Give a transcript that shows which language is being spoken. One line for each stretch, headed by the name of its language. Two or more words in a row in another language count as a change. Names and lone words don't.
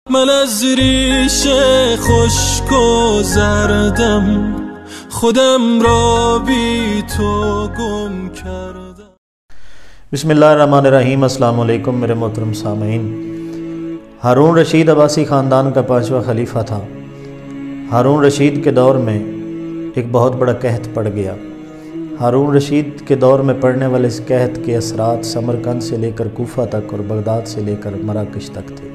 Persian: من از ریش خشک و زردم خودم را بی تو گم کردم.
Arabic: بسم اللہ الرحمن الرحیم۔ السلام علیکم
Urdu: میرے محترم سامعین۔ ہارون رشید عباسی خاندان کا 5واں خلیفہ تھا۔ ہارون رشید کے دور میں ایک بہت بڑا قحط پڑ گیا۔ ہارون رشید کے دور میں پڑنے والے اس قحط کے اثرات سمرقند سے لے کر کوفہ تک اور بغداد سے لے کر مراکش تک تھے۔